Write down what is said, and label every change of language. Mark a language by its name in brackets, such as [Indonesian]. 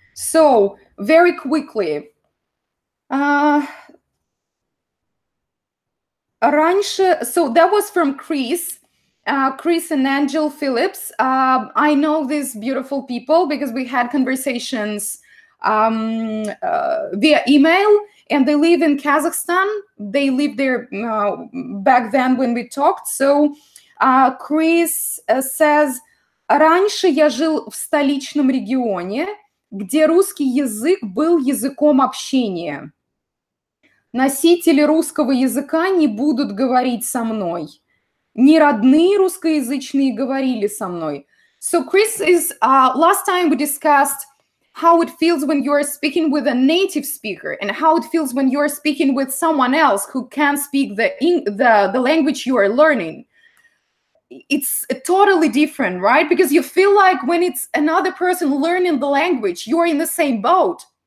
[English] So very quickly, [Russian] раньше, [English] so that was from Chris and Angel Phillips. I know these beautiful people because we had conversations via email, and they live in Kazakhstan. They lived there back then when we talked. So Chris says, [Russian] раньше я жил в столичном регионе, где русский язык был языком общения. Носители русского языка не будут говорить со мной. Не родные русскоязычные говорили со мной. [English] So Chris is, last time we discussed how it feels when you're speaking with a native speaker and how it feels when you're speaking with someone else who can speak the language you are learning. It's totally different, right? Because you feel like when it's another person learning the language, you're in the same boat.